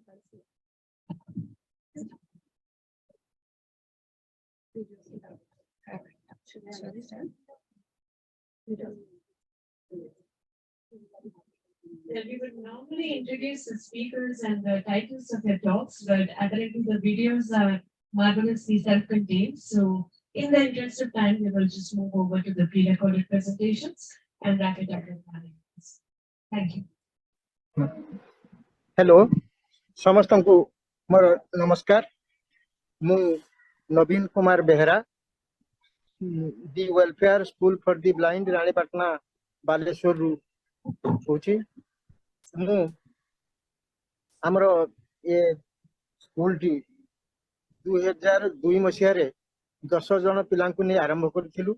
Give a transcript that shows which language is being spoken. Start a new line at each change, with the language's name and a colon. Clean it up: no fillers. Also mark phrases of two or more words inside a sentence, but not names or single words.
English: We would normally introduce the speakers and the titles of their talks, but apparently the videos are marvelously self-contained. So in the interest of time, we will just move over to the pre-recorded presentations and wrap it up with panels. Thank you. Hello,
Odia: ସମସ୍ତଙ୍କୁ ମୋର ନମସ୍କାର। ମୁଁ ନବୀନ କୁମାର ବେହେରା, ଦି ୱେଲଫେୟାର ସ୍କୁଲ ଫର ଦି ବ୍ଲାଇଣ୍ଡ ରାଣୀପାଟଣା ବାଲେଶ୍ୱରରୁ କହୁଛି। ମୁଁ ଆମର ଏ ସ୍କୁଲଟି 2002 ମସିହାରେ 10 ଜଣ ପିଲାଙ୍କୁ ନେଇ ଆରମ୍ଭ କରିଥିଲୁ।